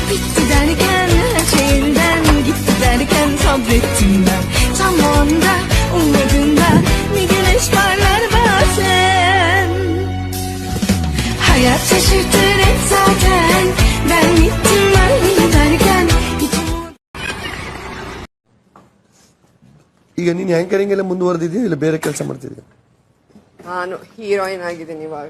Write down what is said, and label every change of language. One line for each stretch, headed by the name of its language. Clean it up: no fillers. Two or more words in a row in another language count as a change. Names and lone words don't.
Turkish: hayat şaşırtır hep zaten, ben gittim ben giderken.
Kannada: ಈಗ ನೀನ್ ಹ್ಯಾಂಕರಿಂಗ್ ಎಲ್ಲ ಮುಂದುವರೆದಿದ್ಯಾ ಇಲ್ಲ ಬೇರೆ ಕೆಲಸ ಮಾಡ್ತಿದ್ಯಾ? ನಾನು ಹೀರೋಯಿನ್ ಆಗಿದ್ದೀನಿ ಇವಾಗ.